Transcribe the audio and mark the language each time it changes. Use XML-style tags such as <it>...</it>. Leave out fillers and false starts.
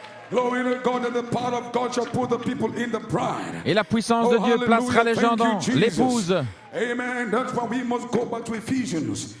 <en>Glory to God, that the power of God shall put the people in the bride.</en> <fr>Et la puissance de Dieu placera les gens dans l'épouse.</fr> <en>Amen. That's why we must go back to Ephesians.</en>